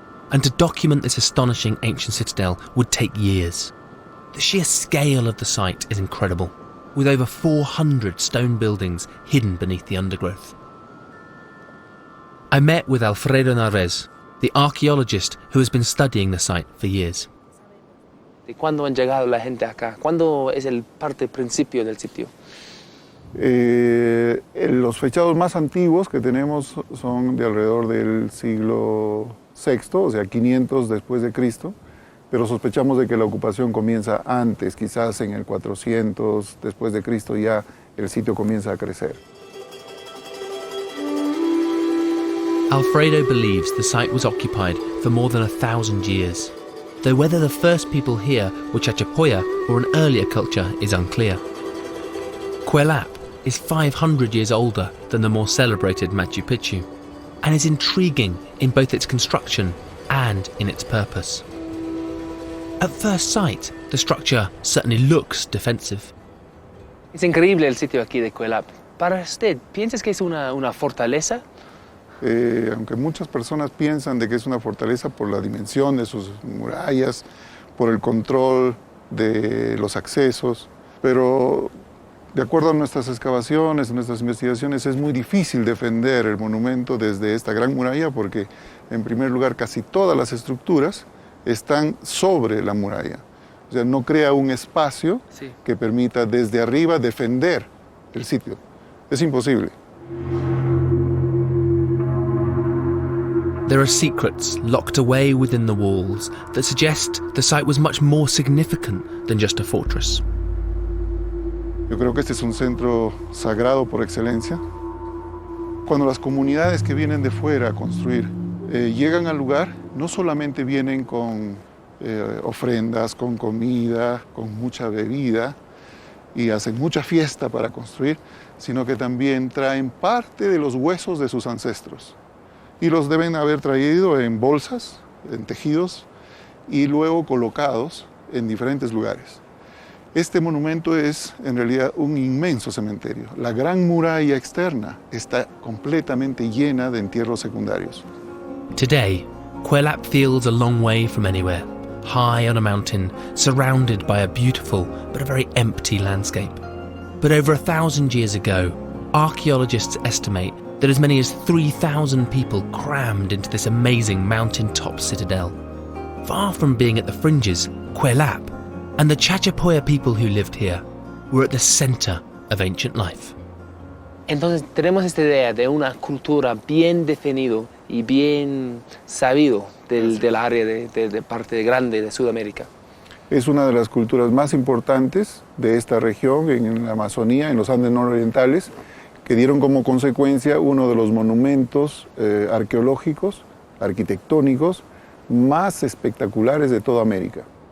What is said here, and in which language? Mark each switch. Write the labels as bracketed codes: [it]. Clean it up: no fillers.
[en] And to document this astonishing ancient citadel would take years. The sheer scale of the site is incredible, with over 400 stone buildings hidden beneath the undergrowth. I met with Alfredo Narvaez, the archaeologist who has been studying the site for years. [es] ¿Cuándo han llegado la gente acá? ¿Cuándo es el parte principio del sitio? Los fechados más antiguos que tenemos son de alrededor del siglo VI, o sea, 500 después de Cristo, pero sospechamos de que la ocupación comienza antes, quizás en el 400 después de Cristo ya el sitio comienza a crecer. [en] Alfredo believes the site was occupied for more than 1,000 years, though whether the first people here were Chachapoya or an earlier culture is unclear. Quelap is 500 years older than the more celebrated Machu Picchu, and is intriguing in both its construction and in its purpose. At first sight, the structure certainly looks defensive. [es] Es increíble el sitio aquí de Quelap. Para usted, ¿piensas que es una fortaleza? Aunque muchas personas piensan de que es una fortaleza por la dimensión de sus murallas, por el control de los accesos, pero de acuerdo a nuestras excavaciones, nuestras investigaciones, es muy difícil defender el monumento desde esta gran muralla porque, en primer lugar, casi todas las estructuras están sobre la muralla. O sea, no crea un espacio que permita desde arriba defender el sitio. Es imposible. [en] There are secrets locked away within the walls that suggest the site was much more significant than just a fortress. [es] Yo creo que este es un centro sagrado por excelencia. Cuando las comunidades que vienen de fuera a construir llegan al lugar, no solamente vienen con ofrendas, con comida, con mucha bebida y hacen mucha fiesta para construir, sino que también traen parte de los huesos de sus ancestros. Y los deben haber traído en bolsas, en tejidos, y luego colocados en diferentes lugares. Este monumento es en realidad un inmenso cementerio. La gran muralla externa está completamente llena de entierros secundarios. [en] Today, Quelap feels a long way from anywhere, high on a mountain, surrounded by a beautiful but a very empty landscape. But over 1,000 years ago, archaeologists estimate that as many as 3,000 people crammed into this amazing mountain-top citadel. Far from being at the fringes, Quelap and the Chachapoya people who lived here were at the center of ancient life. [es] Entonces tenemos esta idea de una cultura bien definido y bien sabido del área de parte grande de Sudamérica. Es una de las culturas más importantes de esta región, en la Amazonía, en los Andes nororientales, que dieron como consecuencia uno de los monumentos arqueológicos, arquitectónicos, más espectaculares de toda América.